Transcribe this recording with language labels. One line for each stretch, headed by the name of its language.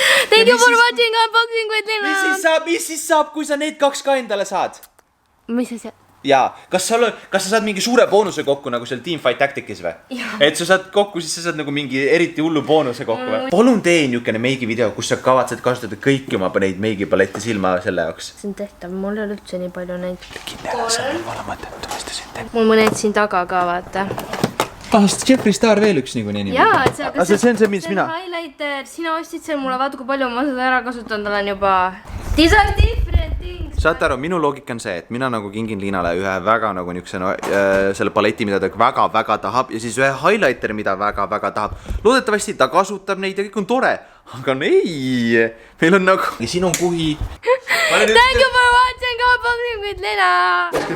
English: Thank you for watching unboxing with Lina.
Estonian: Mis siis saab, kui sa need 2 ka endale saad? Mis asja? Jaa, kas sa saad mingi suure boonuse kokku nagu seal Teamfight Tacticis või? Et sa saad kokku, siis sa saad nagu mingi eriti hullu boonuse kokku või? Palun tee niukene meigi video, kus sa kavatsed kasutada kõiki oma neid meigipalette silma selle jaoks. See on tehtav, mul ei ole üldse nii palju neid. Kindel, sa ei ole mõtet, tuvastasin. Mul mõned siin taga ka, vaata. Jeffree Star veel üks niikuinii. Jaa, et see on see, mis mina. Highlighter, sina ostid seal mulle, vaata kui palju ma seda ära kasutanud olen juba.
English: These are different things.
Estonian: Saate aru, minu loogika on see, et mina nagu kingin Liinale ühe väga nagu niisuguse selle paleti, mida ta väga tahab ja siis ühe highlighteri, mida väga tahab. Loodetavasti ta kasutab neid ja kõik on tore. Aga ei, meil on nagu... Ja siin on kuhi.
English: Thank you for watching unboxing with Lina.